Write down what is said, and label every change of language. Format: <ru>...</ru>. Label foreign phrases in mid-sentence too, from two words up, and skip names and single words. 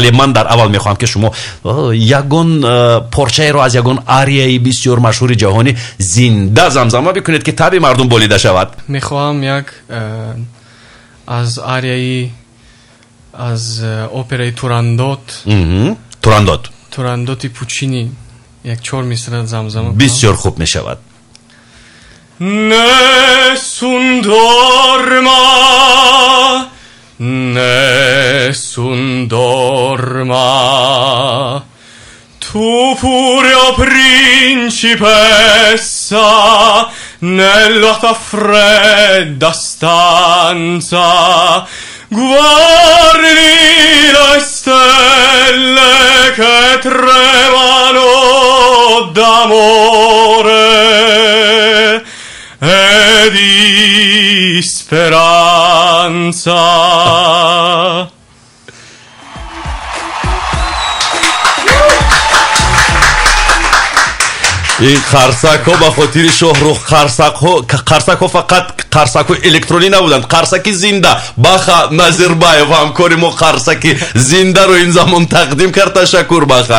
<fa>ولی من در اول میخوام که شما یگان پارچه را از یگان آریای بسیار مشهور جهانی زنده زمزمه بکنید که تب مردم بریده شود. میخوام یک از آریای از اپرای توراندوت پوچینی یک 4 مصرع زمزمه بسیار خوب می شود.</fa> <it>Nessun dorma, tu pure o principessa, nella tua fredda stanza, guardi le stelle che tremano d'amore e di speranza.</it> <fa>این خرسک ها به خاطر شاهرخ، خرسک ها فقط خرسک های الکترونی نبودند، خرسک زنده. بخا نظربایف همکار ما خرسک زنده رو این زمان تقدیم کرد، تشکر بخا.</fa>